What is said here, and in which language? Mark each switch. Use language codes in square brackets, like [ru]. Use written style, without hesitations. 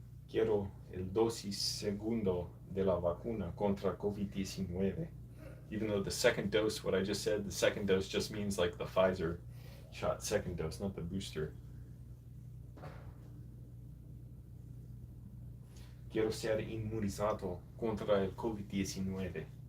[es] Quiero el dosis segundo de la vacuna contra COVID-19. [en] Even though the second dose, what I just said, the second dose just means like the Pfizer shot second dose, not the booster. [es] Quiero ser inmunizado contra el COVID-19.